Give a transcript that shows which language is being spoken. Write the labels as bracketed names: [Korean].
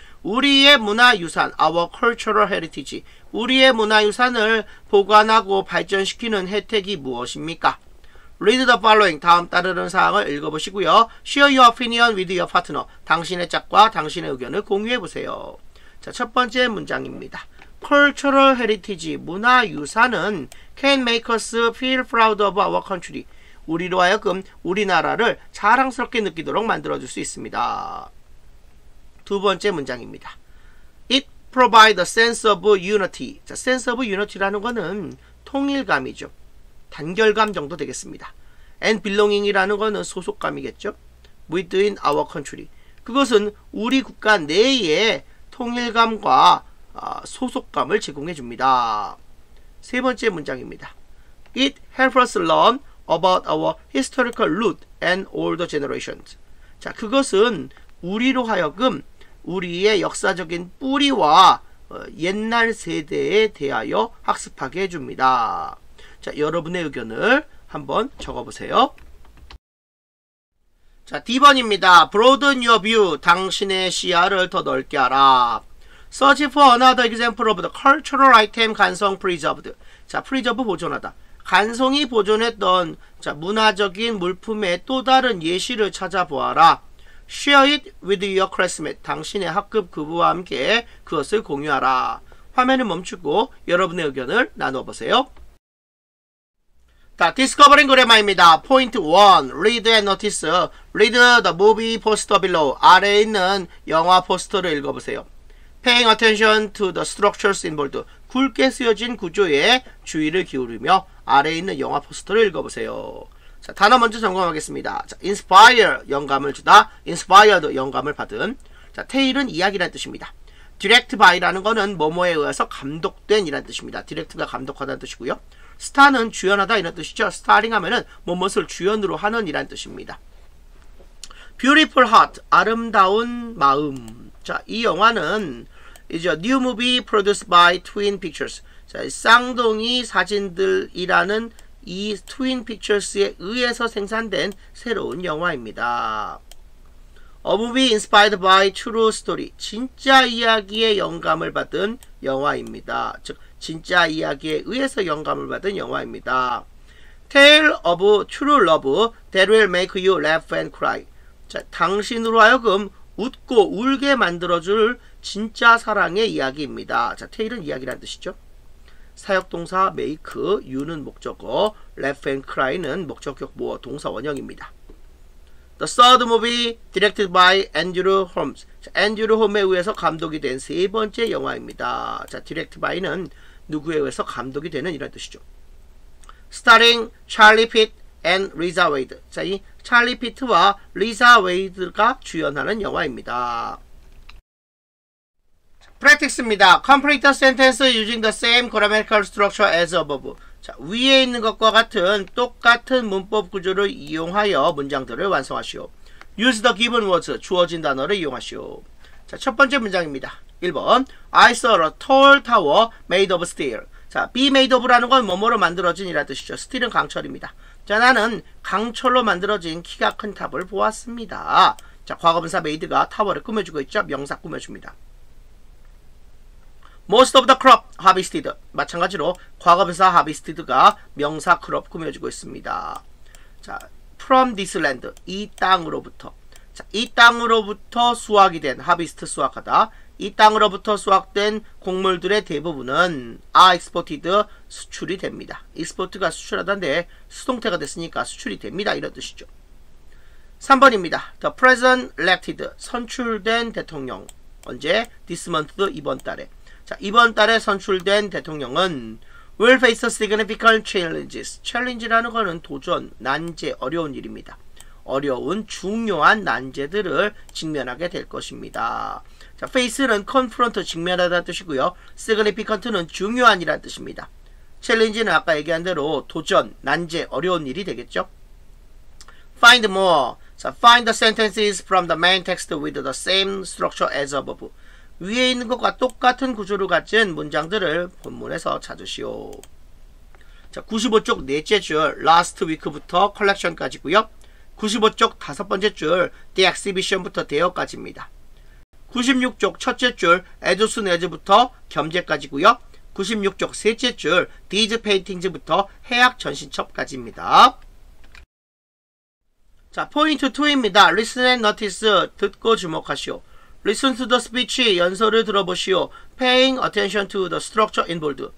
[Korean] 우리의 문화유산, [English] our cultural heritage. [Korean] 우리의 문화유산을 보관하고 발전시키는 혜택이 무엇입니까? [English] Read the following. [Korean] 다음 따르는 사항을 읽어보시고요. [English] Share your opinion with your partner. [Korean] 당신의 짝과 당신의 의견을 공유해보세요. 자, 첫 번째 문장입니다. [English] Cultural heritage, 문화유산은 can make us feel proud of our country. [Korean] 우리로 하여금 우리나라를 자랑스럽게 느끼도록 만들어줄 수 있습니다. 두 번째 문장입니다. [English] It provides a sense of unity. [Korean] 자, sense of unity라는 거는 통일감이죠. 단결감 정도 되겠습니다. [English] And belonging [Korean] 이라는 거는 소속감이겠죠. [English] Within our country. [Korean] 그것은 우리 국가 내에 통일감과 소속감을 제공해 줍니다. 세 번째 문장입니다. [English] It helps us learn about our historical root and older generations. [Korean] 자, 그것은 우리로 하여금 우리의 역사적인 뿌리와 옛날 세대에 대하여 학습하게 해줍니다. 자, 여러분의 의견을 한번 적어보세요. 자, D번입니다. [English] Broaden your view. [Korean] 당신의 시야를 더 넓게 하라. [English] Search for another example of the cultural item 간성 preserved. [Korean] 자, preserve 보존하다. 간성이 보존했던 자, 문화적인 물품의 또 다른 예시를 찾아보아라. [English] Share it with your classmate. [Korean] 당신의 학급 그부와 함께 그것을 공유하라. 화면을 멈추고 여러분의 의견을 나눠보세요. 자, 디스커버링 그래마입니다. [English] 포인트 1. Read and notice. Read the movie poster below. [Korean] 아래에 있는 영화 포스터를 읽어보세요. [English] Paying attention to the structures involved. [Korean] 굵게 쓰여진 구조에 주의를 기울이며 아래에 있는 영화 포스터를 읽어보세요. 자, 단어 먼저 점검하겠습니다. 자, inspire, 영감을 주다. inspired, 영감을 받은. 자, tale은 이야기라는 뜻입니다. direct by라는 거는 뭐뭐에 의해서 감독된 이라는 뜻입니다. direct가 감독하다는 뜻이고요. star는 주연하다 이런 뜻이죠. starring 하면은 뭐뭇을 주연으로 하는 이라는 뜻입니다. [English] beautiful heart, [Korean] 아름다운 마음. 자, 이 영화는 이제 [English] new movie produced by Twin Pictures. [Korean] 자, 쌍둥이 사진들이라는 이 트윈 픽처스에 의해서 생산된 새로운 영화입니다. [English] A movie inspired by true story. [Korean] 진짜 이야기에 영감을 받은 영화입니다. 즉, 진짜 이야기에 의해서 영감을 받은 영화입니다. [English] Tale of true love that will make you laugh and cry. [Korean] 자, 당신으로 하여금 웃고 울게 만들어줄 진짜 사랑의 이야기입니다. 자, tale은 이야기라는 뜻이죠. 사역동사 make, you는 목적어, laugh and cry는 목적격 보어 동사 원형입니다. [English] The third movie directed by Andrew Holmes. [Korean] 자, Andrew Holmes에 의해서 감독이 된 세 번째 영화입니다. 자, direct by는 누구에 의해서 감독이 되는 이런 뜻이죠. [English] Starring Charlie Pitt and Lisa Wade. [Korean] 자, 이 찰리 피트와 리사 웨이드가 주연하는 영화입니다. practice입니다. [English] Complete the sentence using the same grammatical structure as above. [Korean] 자, 위에 있는 것과 같은 똑같은 문법 구조를 이용하여 문장들을 완성하시오. [English] Use the given words. [Korean] 주어진 단어를 이용하시오. 자, 첫 번째 문장입니다. 1번. [English] I saw a tall tower made of steel. [Korean] 자, be made of라는 건 뭐뭐로 만들어진 이라는 뜻이죠. steel은 강철입니다. 자, 나는 강철로 만들어진 키가 큰 탑을 보았습니다. 자, 과거분사 made가 타워를 꾸며주고 있죠. 명사 꾸며줍니다. [English] Most of the crop harvested. [Korean] 마찬가지로 과거분사 harvested가 명사 crop 꾸며주고 있습니다. 자, [English] from this land. [Korean] 이 땅으로부터. 자, 이 땅으로부터 수확이 된 harvest 수확하다. 이 땅으로부터 수확된 곡물들의 대부분은 [English] are exported, [Korean] 수출이 됩니다. export가 수출하다인데 수동태가 됐으니까 수출이 됩니다. 이런 뜻이죠. 3번입니다. [English] The president elected, [Korean] 선출된 대통령. 언제? [English] This month, [Korean] 이번 달에. 자, 이번 달에 선출된 대통령은 [English] will face significant challenges. [Korean] challenge라는 거는 도전, 난제, 어려운 일입니다. 어려운 중요한 난제들을 직면하게 될 것입니다. 자, face는 confront, 직면하다는 뜻이고요. significant는 중요한이라는 뜻입니다. challenge는 아까 얘기한 대로 도전, 난제, 어려운 일이 되겠죠. [English] find more. 자, find the sentences from the main text with the same structure as above. [Korean] 위에 있는 것과 똑같은 구조를 가진 문장들을 본문에서 찾으시오. 자, 95쪽 넷째 줄 last week부터 collection까지고요. 95쪽 다섯 번째 줄 the exhibition부터 대여까지입니다. 96쪽 첫째 줄 as soon as부터 겸제까지고요. 96쪽 셋째 줄 these paintings부터 해약 전신첩까지입니다. 자, 포인트 2입니다. [English] Listen and notice, [Korean] 듣고 주목하시오. [English] Listen to the speech, [Korean] 연설을 들어보시오. [English] Paying attention to the structure in bold.